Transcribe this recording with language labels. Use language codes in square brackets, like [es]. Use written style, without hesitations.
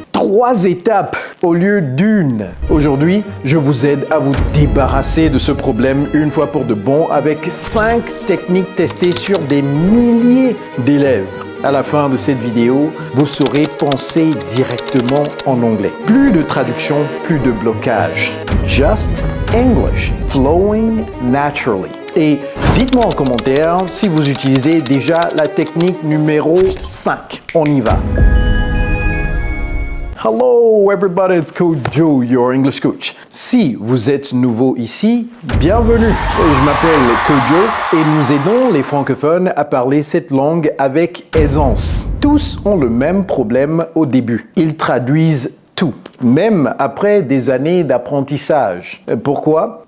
[fr] 3 étapes au lieu d'une. Aujourd'hui, je vous aide à vous débarrasser de ce problème une fois pour de bon avec 5 techniques testées sur des milliers d'élèves. À la fin de cette vidéo, vous saurez penser directement en anglais. Plus de traduction, plus de blocage. [en] Just English, flowing naturally. [fr] Et dites-moi en commentaire si vous utilisez déjà la technique numéro 5. On y va. [en] Hello everybody, it's Coach Joe, your English coach. [fr] Si vous êtes nouveau ici, bienvenue. Je m'appelle Coach Joe et nous aidons les francophones à parler cette langue avec aisance. Tous ont le même problème au début. Ils traduisent tout, même après des années d'apprentissage. Pourquoi?